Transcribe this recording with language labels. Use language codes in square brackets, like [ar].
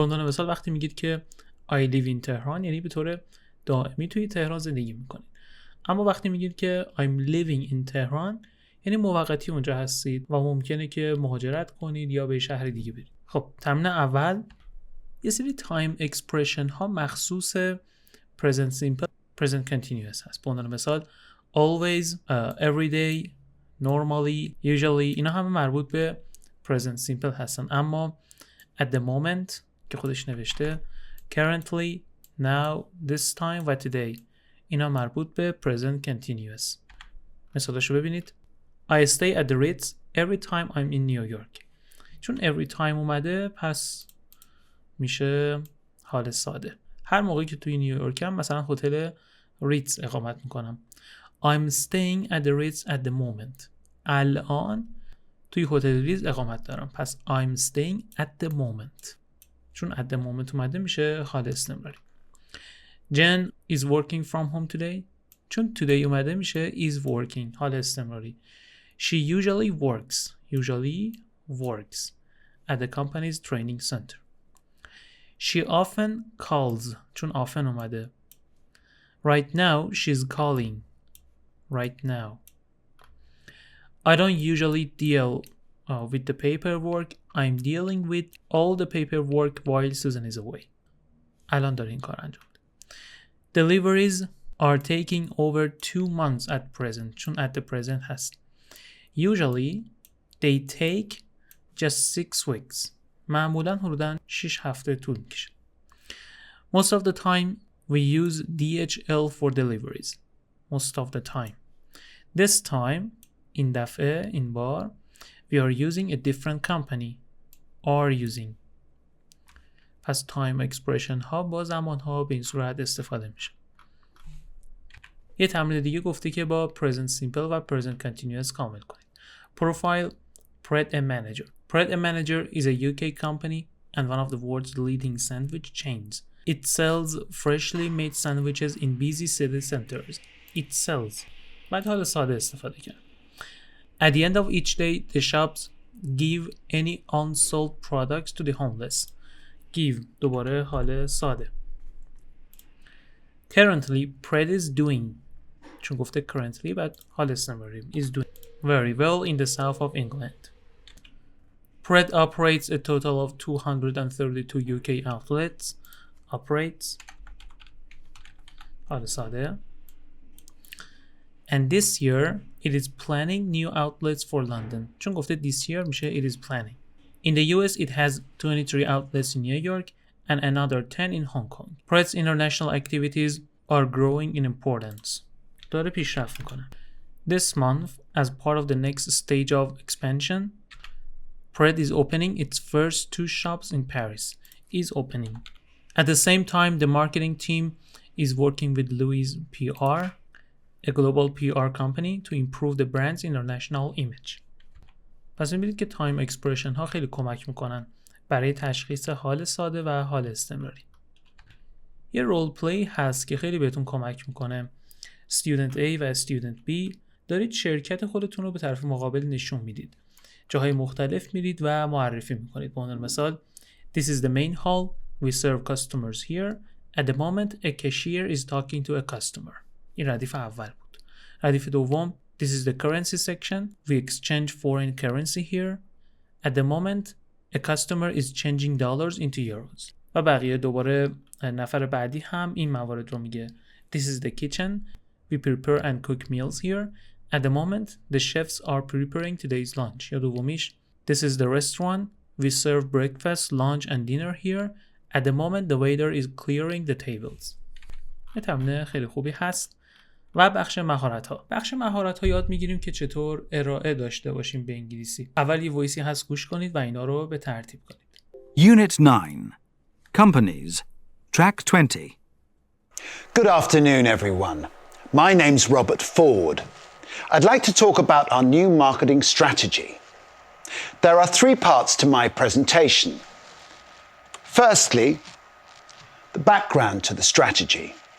[fa] به عنوان مثال وقتی میگید که [en] I live in [fa] تهران یعنی به طور دائمی توی تهران زندگی میکنید. اما وقتی میگید که [en] I'm living in [fa] تهران یعنی موقتی اونجا هستید و ممکنه که مهاجرت کنید یا به شهر دیگه برید. خب تمرین اول یه سری تایم اکسپرشن ها مخصوص present simple present continuous هست. به عنوان مثال always, every day, normally, usually اینا همه مربوط به present simple هستن. اما at the moment که خودش نوشته currently, now, this time و today اینا مربوط به present continuous. مثالشو ببینید. [en] I stay at the Ritz every time I'm in New York. [fa] چون every time اومده پس میشه حال ساده. هر موقعی که توی نیویورکم مثلا هتل ریتز اقامت میکنم. [en] I'm staying at the Ritz at the moment. [fa] الان توی هتل ریز اقامت دارم. [en] پس I'm staying at the moment. [fa] چون at the moment اومده میشه حال استمراری. [en] Jen is working from home today. [fa] چون today اومده میشه is working حال استمراری. [en] She usually works at the company's training center. She often calls. [fa] چون often اومده. [en] Right now she's calling. Right now. I don't usually deal with the paperwork. I'm dealing with all the paperwork while Susan is away. [fa] الان داره این کار انجام میده. [en] Deliveries are taking over 2 months at present. چون at the present هست. Usually they take just 6 weeks. [fa] معمولاً حدوداً 6 هفته طول میکشه. [en] Most of the time we use DHL for deliveries. Most of the time. This time, [fa] این دفعه، این بار، [en] we are using a different company. Are using. [fa] پس time expression ها با زمان ها به این صورت استفاده میشه. یه تمرین دیگه گفته که با present simple و present continuous کامل کنید. [en] Profile Pret a Manager. Pret a Manager is a UK company and one of the world's leading sandwich chains. It sells freshly made sandwiches in busy city centers. It sells. [fa] بعد حال ساده استفاده کرد. [en] At the end of each day, the shops give any unsold products to the homeless. [fa] Give دوباره حال ساده. [en] Currently, Pret is doing. [fa] چون گفته currently بعد حال استمراری [en] is doing very well in the south of England. Pret operates a total of 232 UK outlets. [fa] Operates حال ساده. [en] And this year it is planning new outlets for London. [fa] چون گفته [en] this year میشه it is planning. In the US it has 23 outlets in New York and another 10 in Hong Kong. Pret's international activities are growing in importance. [fa] داره پیشرفت میکنه. [en] This month, as part of the next stage of expansion, Pret is opening its first 2 shops in Paris. Is opening. At the same time, the marketing team is working with Louis PR, a global PR company, to improve the brand's international image. [fa] پس می‌بینید که تایم اکسپرشن ها خیلی کمک میکنن برای تشخیص حال ساده و حال استمراری. یه رول پلی هست که خیلی بهتون کمک میکنه. Student A و Student B دارید شرکت خودتون رو به طرف مقابل نشون میدید. جاهای مختلف میرید و معرفی میکنید. به عنوان مثال [en] This is the main hall. We serve customers here. At the moment a cashier is talking to a customer. [fa] این ردیف اول بود. ردیف دوم [en] This is the currency section. We exchange foreign currency here. At the moment a customer is changing dollars into euros. [fa] و بقیه دوباره نفر بعدی هم این موارد رو میگه. [en] This is the kitchen. We prepare and cook meals here. At the moment, the chefs are preparing today's lunch. [fa] یا دومیش, [en] This is the restaurant. We serve breakfast, lunch and dinner here. At the moment, the waiter is clearing the tables. [fa] یه تمرین خیلی خوبی هست. و بخش مهارت ها. بخش مهارت ها یاد میگیریم که چطور ارائه داشته باشیم به انگلیسی. اول یه وایسی هست گوش کنید و اینا رو به ترتیب کنید. [en] Unit 9. Companies. Track 20. Good afternoon, everyone. My name's Robert Ford. I'd like to talk about our new marketing strategy. There are 3 parts to my presentation. Firstly, the background to the strategy.